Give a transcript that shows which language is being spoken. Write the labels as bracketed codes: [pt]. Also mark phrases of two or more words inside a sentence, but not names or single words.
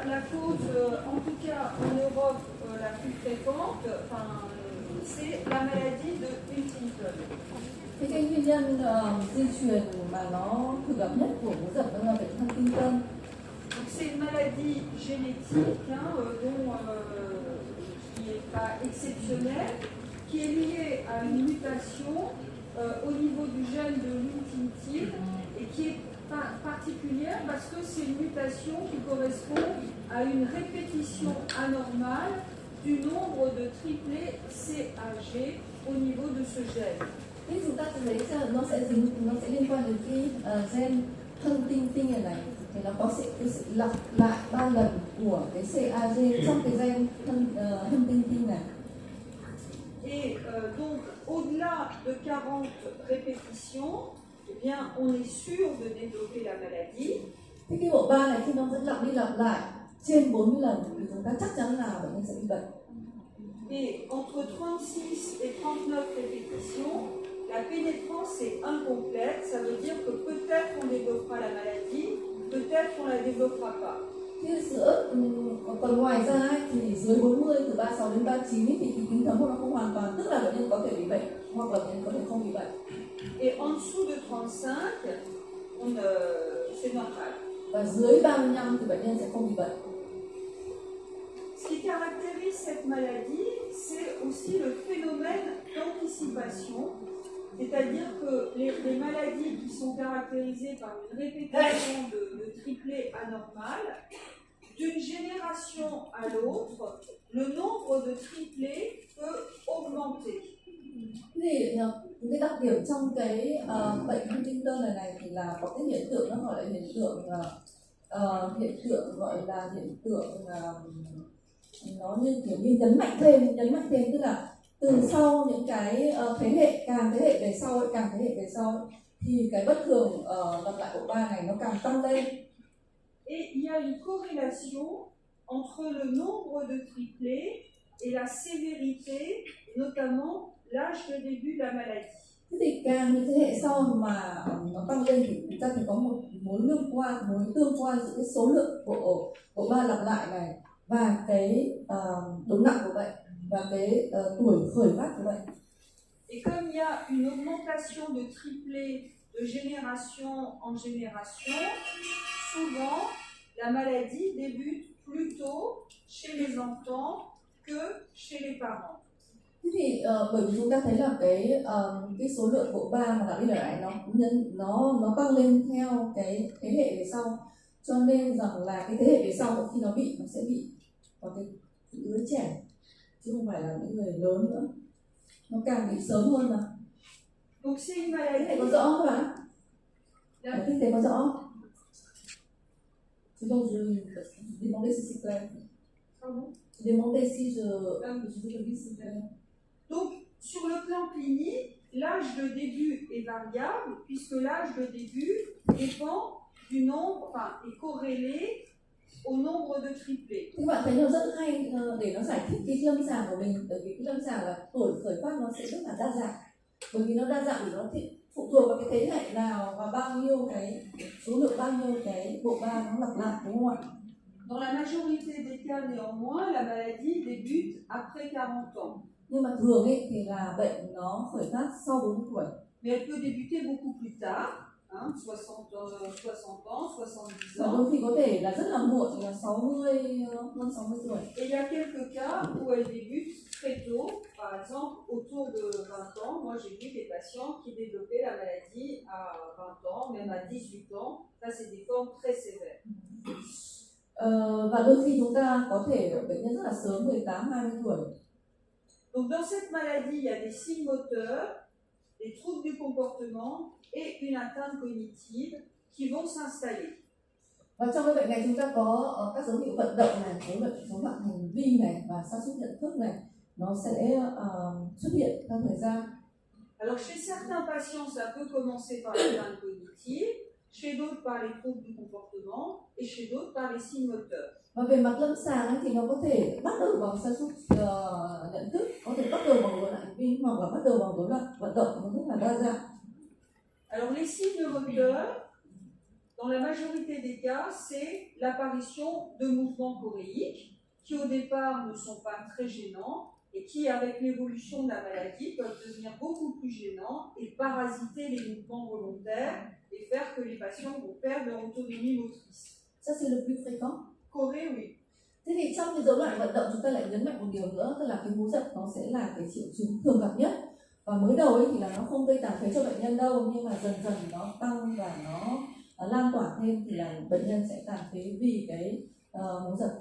[fr] cause, en tout cas en Europe, la plus fréquente, c'est la maladie de Huntington. [vi] Cái nguyên nhân di truyền mà nó thường gặp nhất của bướu giật đó là bệnh Huntington. [fr] Donc c'est une maladie génétique qui n'est pas exceptionnelle, qui est liée à une mutation au niveau du gène de l'huntingtin et qui est particulière parce que c'est une mutation qui correspond à une répétition anormale du nombre de triplés CAG au niveau de ce gène. [vi] Thì chúng ta sẽ thấy rằng nó sẽ liên quan đến cái gen Huntington này thì nó có cái sự lặp lại 3 lần của cái CAG trong cái gen Huntington này. [fr] Et donc, au-delà de 40 répétitions, eh bien, on est sûr de développer la maladie. [vi] Thế cái bộ ba này khi nó vẫn lặp đi lặp lại trên 40 lần thì chúng ta chắc chắn là bệnh nhân sẽ bị bệnh. [fr] Et entre 36 et 39 répétitions, la pénétrance est incomplète. Ça veut dire que peut-être on développera la maladie, peut-être on ne la développera pas. [vi] Thế giữa còn ngoài ra ấy, thì dưới 40 từ 36 đến 39 ấy, thì cái tính thấm của nó không hoàn toàn, tức là bệnh nhân có thể bị bệnh hoặc là bệnh nhân có thể không bị bệnh. [fr] Et en dessous de 35, c'est normal. [vi] Và dưới 35 thì bệnh nhân sẽ không bị bệnh. [fr] Ce qui caractérise cette maladie, c'est aussi le phénomène d'anticipation, c'est-à-dire que les maladies qui sont caractérisées par une répétition de triplés anormales, d'une génération à l'autre, le nombre de triplés peut augmenter. [vi] Thì cái đặc điểm trong cái bệnh Huntington này thì là có cái hiện tượng, nó gọi là hiện tượng nó như kiểu như nhấn mạnh thêm, tức là từ sau những cái thế hệ, càng thế hệ về sau thì cái bất thường lặp lại bộ ba này nó càng tăng lên. [fr] Et il y a une corrélation entre le nombre de triplés et la sévérité, notamment l'âge de début de la maladie. [vi] Thế thì càng những thế hệ sau mà nó tăng lên thì chúng ta thấy có một mối tương quan giữa cái số lượng bộ ba lặp lại này và cái độ nặng của bệnh và cái tuổi khởi phát của bệnh. [fr] Et comme il y a une augmentation de triplés de génération en génération, souvent la maladie débute plus tôt chez les enfants que chez les parents. [vi] Thế thì bởi vì chúng ta thấy là cái số lượng bộ ba mà lặp đi lặp lại nó tăng lên theo cái thế hệ về sau, cho nên rằng là cái thế hệ về sau khi nó sẽ bị vào cái đứa trẻ chứ không phải là những người lớn nữa, nó càng bị sớm hơn mà. [fr] Donc c'est une maladie. [vi] Thế có rõ không các bạn? Giải thích thế có rõ không? Chứ không [fr] je demandais si c'est clair. Pardon? Je demandais si je le dis s'il vous plaît. Donc, sur le plan clinique, l'âge de début est variable puisque l'âge de début dépend du nombre, est corrélé au nombre de triplés. [vi] Thì bạn thấy nó rất hay để nó giải thích cái lâm sàng của mình, bởi vì cái lâm sàng là tuổi khởi phát nó sẽ rất là đa dạng, bởi vì nó đa dạng thì nó phụ thuộc vào cái thế hệ nào và bao nhiêu cái số lượng, bao nhiêu cái bộ ba nó lặp lại, đúng không ạ? [fr] Dans la majorité des cas, néanmoins, la maladie débute après 40 ans. [vi] Nhưng mà thường ấy thì là bệnh nó khởi phát sau 40 tuổi. [fr] Mais elle peut débuter beaucoup plus tard, 60 ans, 70 [vi] Và [fr] ans. [vi] đôi khi có thể là rất là muộn, là 60, hơn 60 tuổi. [fr] Et il y a quelques cas où elle débute très tôt, par exemple autour de 20 ans. Moi, j'ai vu des patients qui développaient la maladie à 20 ans, même à 18 ans. Ça, c'est des formes très sévères. [vi] Và đôi khi chúng ta có thể bệnh nhân rất là sớm, 18, 20 tuổi. [fr] Donc dans cette maladie, il y a des signes moteurs, des troubles du comportement et une atteinte cognitive qui vont s'installer. [vi] Và trong cái bệnh này chúng ta có các dấu hiệu vận động này, dấu loạn hành vi này và sa sút nhận thức này, nó sẽ xuất hiện theo thời gian. [fr] Alors chez certains patients, ça peut commencer par l'atteinte cognitive, chez d'autres par les troubles du comportement et chez d'autres par les signes moteurs. [vi] Và về mặt lâm sàng ấy, thì nó có thể bắt đầu bằng sa sút nhận thức, có thể bắt đầu bằng rối loạn hành vi hoặc là bắt đầu bằng rối loạn vận động, nó rất là đa dạng. [fr] Alors les signes moteurs, dans la majorité des cas, c'est l'apparition de mouvements choréiques qui au départ ne sont pas très gênants et qui, avec l'évolution de la maladie, peuvent devenir beaucoup plus gênants et parasiter les mouvements volontaires et faire que les patients vont perdre leur autonomie motrice. Ça c'est le plus fréquent. Corée, oui. [vi] Thế thì trong cái rối loạn vận động chúng ta lại nhấn mạnh một điều nữa, tức là cái bú giật nó sẽ là cái triệu chứng thường gặp nhất. Và mới đầu ấy thì là nó không gây tàn phế cho bệnh nhân đâu, nhưng mà dần dần nó tăng và nó lan tỏa thêm thì là bệnh nhân sẽ tàn phế vì cái bú giật.